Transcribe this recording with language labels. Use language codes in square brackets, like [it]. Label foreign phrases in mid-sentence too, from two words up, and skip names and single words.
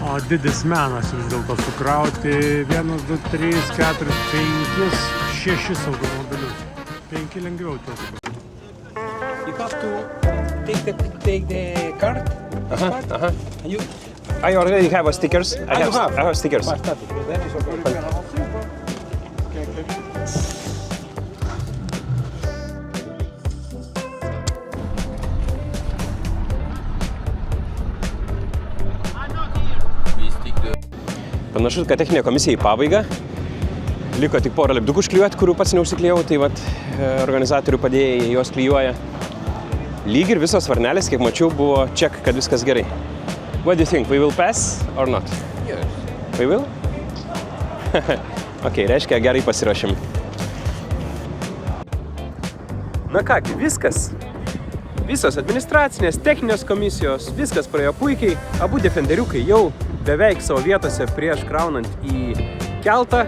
[lt] didis menas vis dėlto sukrauti 1, 2, 3, 4, 5, 6 automobilius. 5 lengviau tiesiog. [en] You have to take the card. And you I already have a stickers. I have stickers. fantastic. That is okay. [lt] Panašu, kad techninė komisija į pabaigą. Liko tik porą lipdukų užklijuoti, kurių pats neužsiklijau, tai vat organizatorių padėjai juos klijuoja. Lyg ir visos varnelės, kiek mačiau, buvo check, kad viskas gerai. [en] What do you think? We will pass or not? Yes. We will? [lt] Ok, reiškia, gerai pasirašym. Na kągi, viskas. Visos administracinės, techninės komisijos, viskas praėjo puikiai. Abu defenderiukai jau beveik savo vietose prieš kraunant į keltą.